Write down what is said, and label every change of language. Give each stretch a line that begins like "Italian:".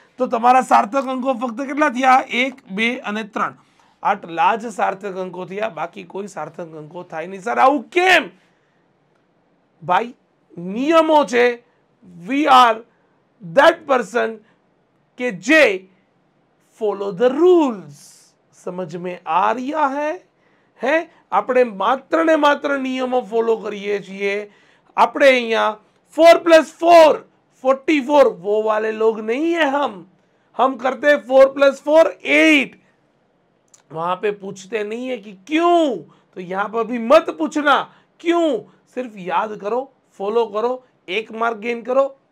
Gujarati: તો તમારા સાર્થક અંકો ફક્ત કેટલા થયા? 1, 2 અને 3. આટલા જ સાર્થક અંકો થયા, બાકી કોઈ સાર્થક અંકો થાય નહીં. સર આવું કેમ? ભાઈ, નિયમો છે.
English: we are that person
Gujarati: કે જે
English: Follow the rules.
Hindi: સમજ में आ रहा है?
Gujarati: આપણે માત્ર ને માત્ર નિયમો ફોલો કરીએ છીએ. આપણે અહીંયા
Hindi: 4 + 4 44, वो वाले लोग नहीं है. हम करते 4 + 4 8. वहां पे पूछते नहीं है कि क्यों, तो यहाँ पर भी मत पूछना क्यों. सिर्फ याद करो, फॉलो करो, 1 मार्क गेन કરો.